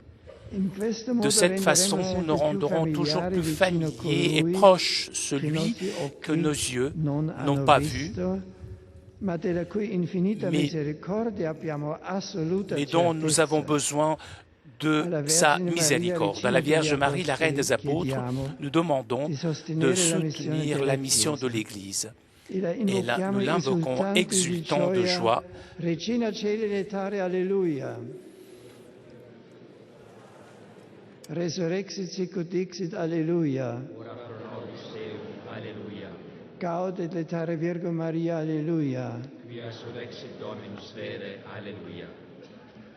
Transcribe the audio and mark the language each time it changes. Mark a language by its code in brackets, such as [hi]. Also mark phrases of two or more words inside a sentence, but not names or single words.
[fr] De cette façon, nous rendrons toujours plus familier et proche celui que nos yeux n'ont pas vu, mais dont nous avons besoin de sa miséricorde. À la Vierge Marie, la Reine des Apôtres, nous demandons de soutenir la mission de l'Église. Et là, nous l'invoquons exultant de joie. [la] Regina Caeli letare, Alleluia. Resurrexit sicut dixit, Alleluia. Ora pro nobis Deum, Alleluia. Gaudet letare Virgo Maria, Alleluia. Quia surrexit Dominus vere, Alleluia.